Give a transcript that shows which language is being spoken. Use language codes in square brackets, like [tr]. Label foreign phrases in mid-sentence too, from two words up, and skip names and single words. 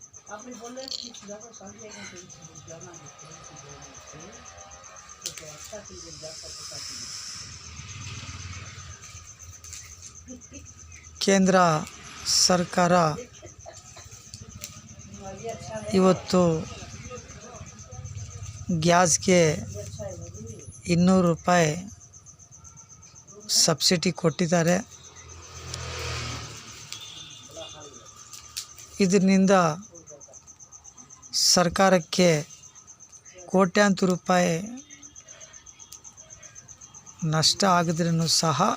[hi] आपने बोले कि ज़्यादा शादी है तो जाना है तो अच्छा चीज़ जाता है [kn] ಕೇಂದ್ರ ಸರ್ಕಾರ ಇವತ್ತು ಗ್ಯಾಸ್ಗೆ 200 ರೂಪಾಯಿ ಸಬ್ಸಿಡಿ ಕೊಟ್ಟಿದ್ದಾರೆ. ಇದರಿಂದ ಸರ್ಕಾರಕ್ಕೆ ಕೋಟ್ಯಾಂತರ ರೂಪಾಯಿ ನಷ್ಟ ಆಗಿದ್ರೂ ಸಹ